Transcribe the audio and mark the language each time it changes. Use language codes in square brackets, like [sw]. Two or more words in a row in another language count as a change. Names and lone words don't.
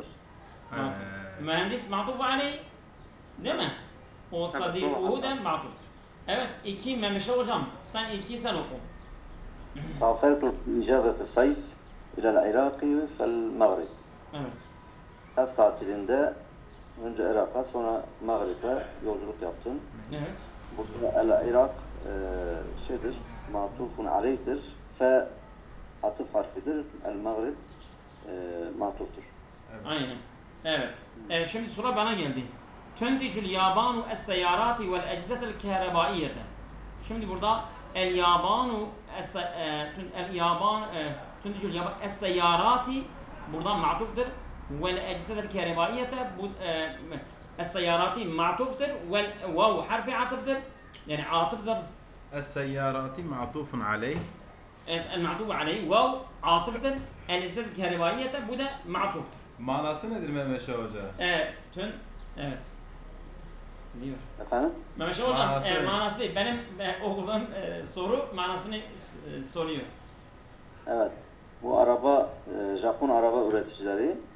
[tr] Mühendis matuf aleyh. Değil mi? O Tabii, sadikuhu doğru. da matuftur. Evet. 2 Memeşe hocam. Sen 2'yi sen oku. [ar] سافرت في إجازة الصيف إلى العراق فالمغرب. [tr] Evet. Yaz tatilinde önce Irak'a sonra Mağrib'e yolculuk yaptım. Evet. Burada el-Irak şeydir, matufun aleyhtir. Fe atıf harfidir. El-Mağrib matuftur. Aynen. Evet. Şimdi sıra bana geldi. [ar] تنتج اليابان السيارات والأجهزة الكهربائية. [tr] Şimdi burada [ar] اليابان اليابان تنتج اليابان السيارات [tr] buradan matuftur. [ar] والأجهزة الكهربائية [tr] bu es-seyarati matuftur. Vel vav harfi atıftır. Yani atıftır. [ar] السيارات معطوف عليه المعطوف عليه واو عاطفة الإسناد الكهربائية [tr] bu da [ar] معطوفتır. [tr] Manası nedir Mehmet Hoca? Evet, evet. Diyor. Efendim? Mehmet Hocam, Manası. manası benim okuduğum soru manasını soruyor. Evet. Bu araba, Japon araba üreticileri,